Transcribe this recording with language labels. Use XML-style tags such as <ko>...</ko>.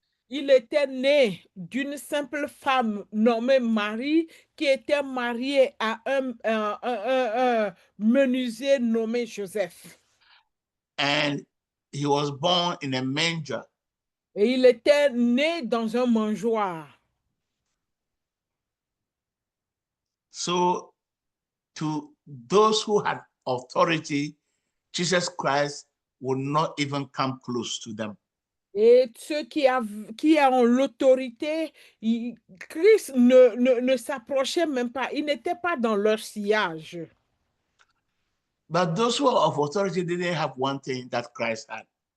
<fr>Il était né d'une simple femme nommée Marie qui était mariée à un menuisier nommé Joseph.</fr> <en>And he was born in a manger.</en> <fr>Et il était né dans un mangeoire.</fr> <en>So to those who had authority, Jesus Christ would not even come close to them.</en> <fr>Et ceux qui ont l'autorité, Christ ne s'approchait même pas. Il n'était pas dans leur sillage.</fr> <en>But those who are of authority didn't have one thing that Christ had.</en>